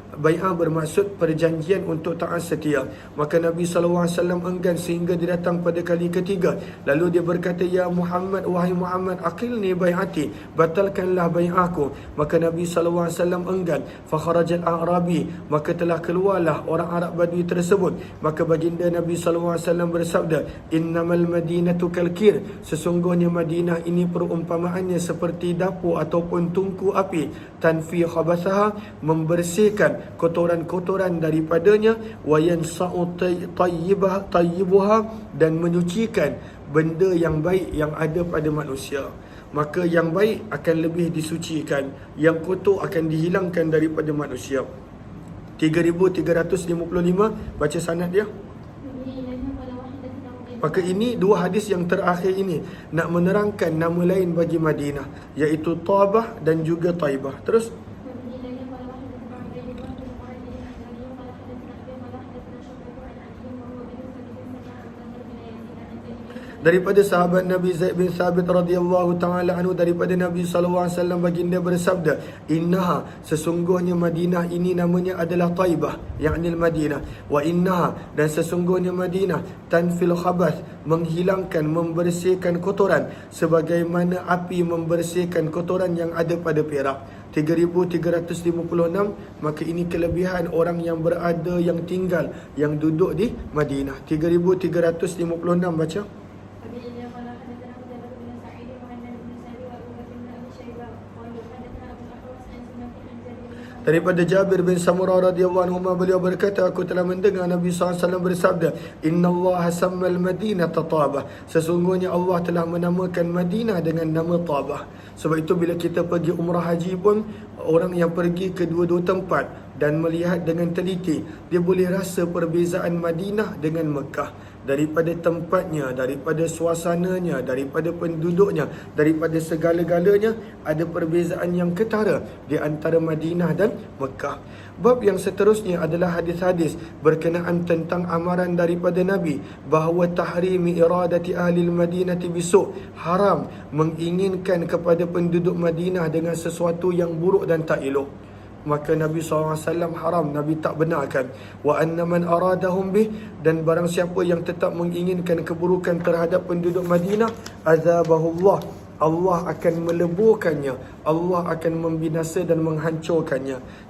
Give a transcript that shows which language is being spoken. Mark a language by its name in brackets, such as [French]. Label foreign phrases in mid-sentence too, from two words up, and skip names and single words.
[Malay] Bai'ah bermaksud perjanjian untuk taat setia. Maka Nabi SAW enggan sehingga dia datang pada kali ketiga. Lalu dia berkata, [Arabic] "يا محمد, [Malay] wahai Muhammad, [Arabic] أقلني بيعتي, [Malay] batalkanlah bai'ahku." Maka Nabi SAW enggan. [Arabic] فخرج الأعرابي, [Malay] maka telah keluarlah orang Arab Badui tersebut. Maka baginda Nabi SAW bersabda, [Arabic] "إنما المدينة كالكير." [Malay] Sesungguhnya Madinah ini perumpamaannya seperti dapur ataupun tungku api. [Arabic] تنفي خبثها, [Malay] membersihkan kotoran-kotoran daripadanya. [Arabic] وينصع طيبها, [Malay] dan menyucikan benda yang baik yang ada pada manusia. Maka yang baik akan lebih disucikan, yang kotor akan dihilangkan daripada manusia. 3355 baca sanad dia. Maka ini dua hadis yang terakhir ini nak menerangkan nama lain bagi Madinah, iaitu Tabah dan juga Taibah. Terus daripada sahabat Nabi Zaid bin Thabit [Arabic] رضي الله تعالى عنه, [Malay] daripada Nabi [Arabic] صلى الله عليه وسلم [Malay] baginda bersabda, "Innaha, sesungguhnya Madinah ini namanya adalah Taibah, yakni Madinah. [Arabic] وإنها, [Malay] dan sesungguhnya Madinah, [Arabic] تنفي الخبث, [Malay] menghilangkan, membersihkan kotoran sebagaimana api membersihkan kotoran yang ada pada perak." 3356. Maka ini kelebihan orang yang berada, yang tinggal, yang duduk di Madinah. 3356 baca. Daripada Jabir bin Samurah [Arabic] رضي الله عنه, [Malay] beliau berkata, "Aku telah mendengar Nabi SAW bersabda, [Arabic] إن الله سمى المدينة طابة." [Malay] Sesungguhnya Allah telah menamakan Madinah dengan nama Tabah. Sebab itu bila kita pergi umrah haji pun, orang yang pergi ke dua-dua tempat dan melihat dengan teliti, dia boleh rasa perbezaan Madinah dengan Mekah. Daripada tempatnya, daripada suasananya, daripada penduduknya, daripada segala-galanya, ada perbezaan yang ketara di antara Madinah dan Mekah. Bab yang seterusnya adalah hadis-hadis berkenaan tentang amaran daripada Nabi bahawa [Arabic] تحريم إرادة أهل المدينة بسوء', [Malay] haram menginginkan kepada penduduk Madinah dengan sesuatu yang buruk dan tak elok. Maka Nabi SAW haram, Nabi tak benarkan. [Arabic] وأن من أرادهم به, [Malay] dan barang siapa yang tetap menginginkan keburukan terhadap penduduk Madinah, azabahullah, Allah akan meleburkannya, Allah akan membinasa dan menghancurkannya.